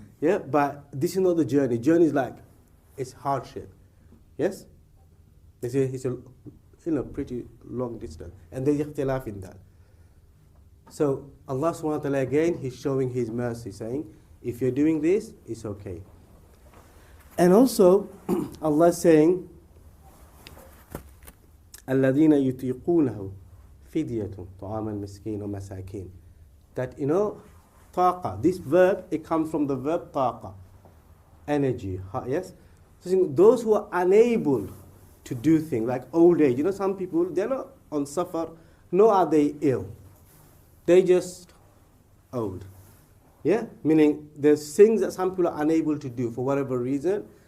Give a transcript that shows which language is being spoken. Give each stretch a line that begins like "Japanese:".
English: Yeah, but this is not the journey. Journey is like, it's hardship, yes? It's a pretty long distance, and there's ikhtilaf in that. So Allah subhanahu wa ta'ala again, He's showing His mercy, saying, if you're doing this, it's okay. And also, Allah is saying,
Arabic: الَّذِينَ يُطِيقُونَهُ فِدْيَةٌ طَعَامًا مِسْكِينٌ وَمَسَاكِينٌ.
English: That, taqa, this verb, it comes from the verb taqa, energy, yes? So those who are unable to do things, like old age, some people, they're not on safar, nor are they ill. They just old. Yeah? Meaning there's things that some people are unable to do for whatever reason.